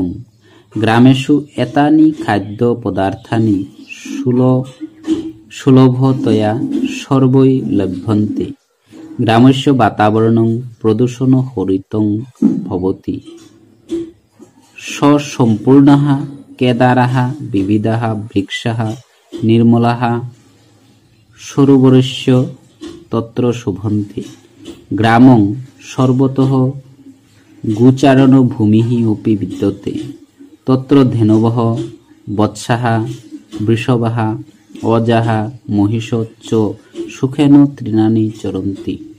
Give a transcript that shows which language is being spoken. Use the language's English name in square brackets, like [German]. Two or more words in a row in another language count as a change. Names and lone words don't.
[Sanskrit] গ্রামেষু এতানি খাদ্য পদার্থানি সুলভতয়া সর্বৈ লভ্যন্তে। গ্রামস্য বাতাবরণং প্রদূষণ হরিতং ভবতি। সম্পূর্ণः কেদারः বিবিধः বৃক্ষः निर्मलः सरोवरस्य तत्र शोभन्ते ग्रामं सर्वतः गोचारण भूमिः अपि विद्यते तत्र धेनवः वत्सः वृषभः अजाः महिषो च सुखेन तृणानि चरन्ति